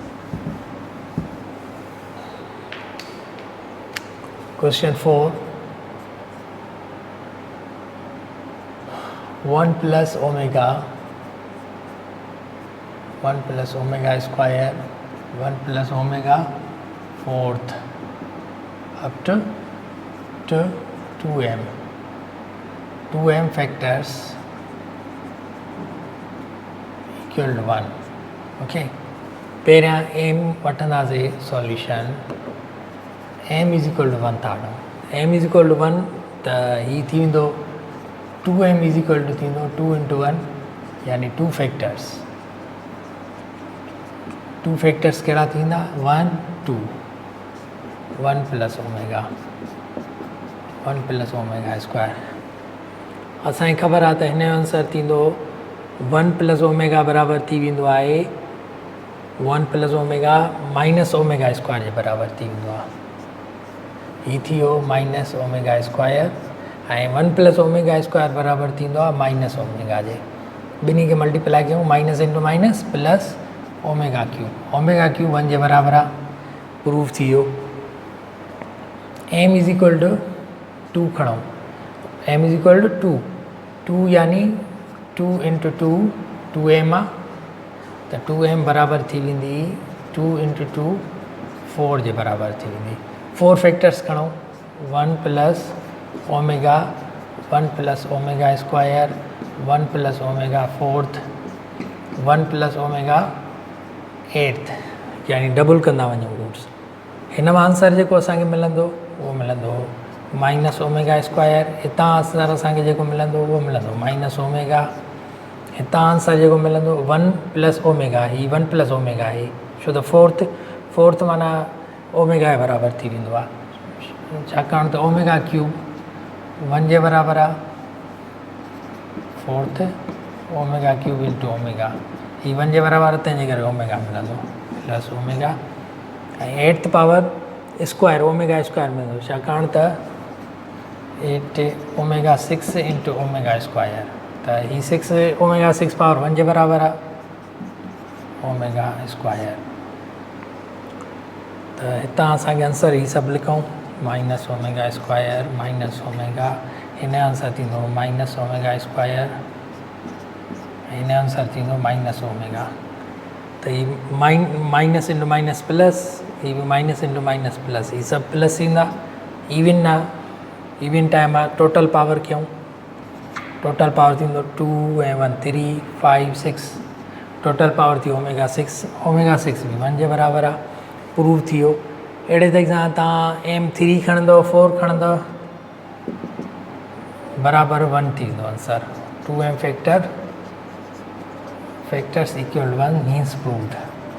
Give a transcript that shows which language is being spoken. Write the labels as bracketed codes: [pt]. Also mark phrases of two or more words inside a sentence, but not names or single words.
[en] क्वेश्चन 4, 1 plus omega square 1 plus omega fourth up to 2m factors equal to 1. [sd] okay, पहिरियां m वठंदासीं सॉल्यूशन [en] m is equal to 1 [sd] था [en] m is equal to 1 [sd] त ही थी वेंदो [en] 2m is equal to [sd] थींदो [en] 2 into 1 [sd] यानी 2 factors कहिड़ा थींदा 1 2 [en] 1 plus omega square [sd] असांखे ख़बर आहे त हिन जो आंसर थींदो 1 plus omega बराबरि थी वेंदो आहे [en] 1 plus omega minus omega square [sd] जे बराबरि थी वेंदो आहे ही थी वियो [en] minus omega square [sd] ऐं [en] 1 plus omega square [sd] बराबरि थींदो आहे [en] minus omega [sd] जे ॿिन्ही खे मल्टीप्लाई कयूं [en] minus into minus plus omega cube 1 [sd] जे बराबरि आहे प्रूफ थी वियो [en] m is equal to 2 [sd] खणो [en] m is equal to 2 [sd] यानी [en] 2 into 2 [sd] 2m आहे त 2m बराबरि थी वेंदी 2 इंटू 2 4 जे बराबरि थी वेंदी 4 फैक्टर्स खणो 1 plus [en] omega square 1 plus omega fourth 1 plus omega eighth [sd] यानी डबल कंदा वञूं रूट्स हिन मां आंसर जेको असांखे मिलंदो उहो मिलंदो [en] minus omega square [sd] हितां आंसर असांखे जेको मिलंदो उहो मिलंदो [en] minus omega [sd] हितां आंसर जेको मिलंदो [en] 1 plus omega [sd] ही [en] 1 plus omega [sd] आहे छो त फोर्थ माना ओमेगा जे बराबरि थी वेंदो आहे छाकाणि त ओमेगा क्यूब 1 जे बराबरि आहे [en] fourth omega cube into omega [sd] ही 1 जे बराबरि आहे तंहिंजे करे ओमेगा मिलंदो [en] plus omega [sd] ऐं [en] eighth power square omega square [sd] मिलंदो छाकाणि त [en] 8 omega 6 into omega square [sd] त ही [en] 6 omega 6 power 1 [sd] जे बराबरि आहे [en] omega square [sd] त हितां असांखे आंसर ही सभु लिखूं [en] minus omega square minus omega [sd] हिन जो आंसर थींदो [en] minus omega square [sd] हिन जो आंसर थींदो [en] minus omega [sd] त ही [en] minus into minus plus [sd] ही बि [en] minus into minus plus [sd] ही सभु प्लस ईंदा इवन आहे [en] even time [sd] आहे [en] total power [sd] कयूं [en] total power [sd] थींदो 2 ऐं 1 3 5 6 [en] total power [sd] थी [en] omega 6 [sd] बि 1 जे बराबरि आहे प्रूव थी वियो अहिड़े तरीक़े सां तव्हां m 3 खणंदव 4 खणंदव बराबरि 1 थी वेंदो आंसर [en] 2m factors equal 1 means proved